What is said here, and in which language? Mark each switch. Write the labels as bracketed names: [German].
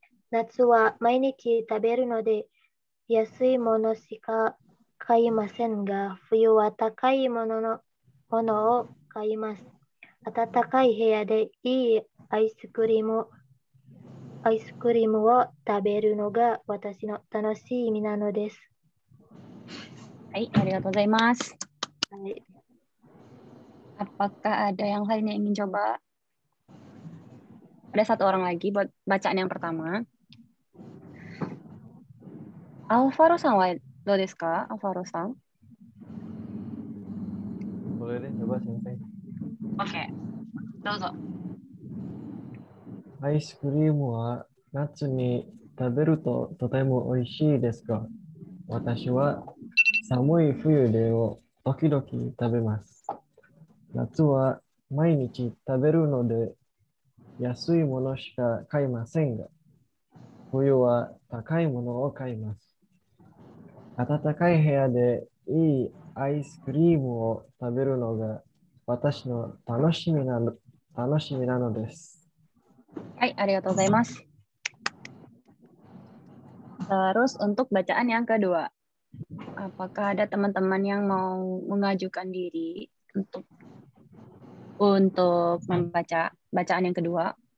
[Japanese] 夏は毎日食べるので安いものしか買いませんが、冬は高いものを買います。暖かい部屋でいいアイスクリームを食べるのが私の楽しみなのです。 Hai, arigatou gozaimasu. Hai. [Indonesian] Apakah ada yang lain yang ingin coba? Ada satu orang lagi buat bacaan yang pertama. [Japanese] Alvaro-san wa do desu ka? Alvaro-san. [Indonesian] Boleh deh, coba Sensei. [Japanese] Oke, dozo. アイスクリームは夏に食べるととても美味しいですが、私は寒い冬でを時々食べます。夏は毎日食べるので安いものしか買いませんが、冬は高いものを買います。暖かい部屋でいいアイスクリームを食べるのが私の楽しみなのです。 Hai, arigatou gozaimasu. [Indonesian] Terus untuk bacaan yang kedua, apakah ada teman-teman yang mau mengajukan diri untuk membaca bacaan yang kedua?